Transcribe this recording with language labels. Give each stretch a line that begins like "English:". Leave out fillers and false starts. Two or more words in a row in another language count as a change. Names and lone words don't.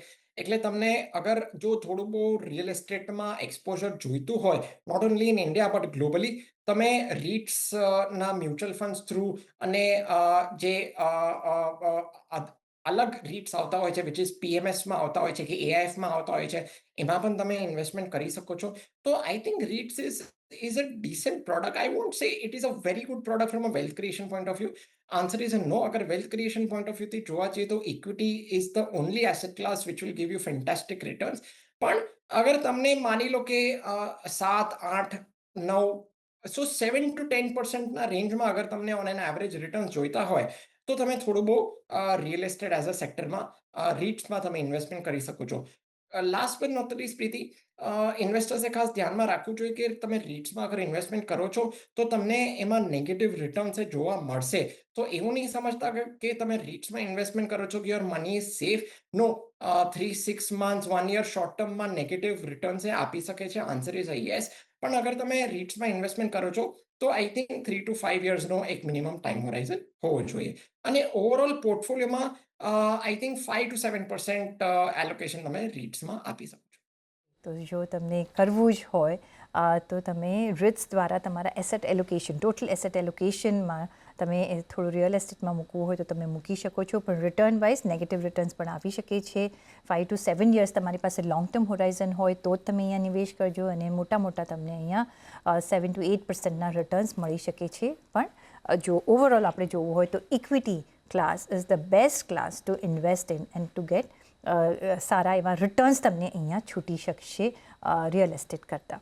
Gujarati: એટલે તમને અગર જો થોડું બહુ
English: real estateમાં
Gujarati: એક્સપોઝર જોઈતું હોય,
English: not only in India but globally,
Gujarati: તમે રીટ્સ ના
English: mutual funds through
Gujarati: અને જે અલગ રીટ્સ આવતા હોય છે,
English: which is PMSમાં
Gujarati: આવતા હોય છે કે એઆઈએફમાં આવતા હોય છે, એમાં પણ તમે ઇન્વેસ્ટમેન્ટ કરી શકો છો.
English: તો I think REITs is a decent product. I won't say it is a very good product from a wealth creation point of view. Answer is a no. अगर wealth creation point of view
Gujarati: થી જોવા જઈએ તો
English: equity is the only asset class which will give you fantastic returns.
Gujarati: પણ અગર તમને માની લો કે 7, 8, 9, સો 7 to 10% ના રેન્જમાં અગર તમને
English: on an average
Gujarati: રિટર્ન જોઈતા હોય તો તમે થોડું બહુ
English: real estate as a sectorમાં
Gujarati: રીટ્સમાં તમે ઇન્વેસ્ટમેન્ટ કરી શકો છો.
English: last but not the least,
Gujarati: પ્રીતિ, ઇન્વેસ્ટર્સે ખાસ ધ્યાનમાં રાખવું જોઈએ કે તમે રીટ્સમાં અગર ઇન્વેસ્ટમેન્ટ કરો છો તો તમને એમાં
English: negative returns
Gujarati: જોવા મળશે. તો એવું નહીં સમજતા કે તમે રીટ્સમાં ઇન્વેસ્ટમેન્ટ કરો છો કે
English: your money is safe.
Gujarati: નો, 3, 6 months, 1 year
English: short termમાં negative returns
Gujarati: આપી શકે છે.
English: answer is a yes.
Gujarati: પણ અગર તમે રીટ્સમાં ઇન્વેસ્ટમેન્ટ કરો છો તો
English: I think 3 to 5 yearsનો
Gujarati: એક
English: minimum time horizon
Gujarati: હોવો જોઈએ. અને
English: overall portfolioમાં I think
Gujarati: 5 to 7% એલોકેશન તમે રીટ્સમાં આપી શકો છો. તો જો તમને કરવું જ હોય તો તમે રિટ્સ દ્વારા તમારા
English: asset allocation, total asset allocationમાં
Gujarati: તમે થોડું
English: real estateમાં
Gujarati: મૂકવું હોય તો તમે મૂકી શકો છો, પણ
English: return wise negative returns
Gujarati: પણ આવી શકે છે.
English: 5 to 7 years
Gujarati: તમારી પાસે
English: long term horizon
Gujarati: હોય તો જ તમે અહીંયા નિવેશ કરજો, અને મોટા તમને અહીંયા 7 to 8%ના રિટર્ન્સ મળી શકે છે. પણ જો ઓવરઓલ આપણે જોવું હોય તો
English: equity class is the best class to invest in and to get
Gujarati: સારા એવા રિટર્ન્સ તમને અહીંયા છૂટી શકશે
English: real estate
Gujarati: કરતાં.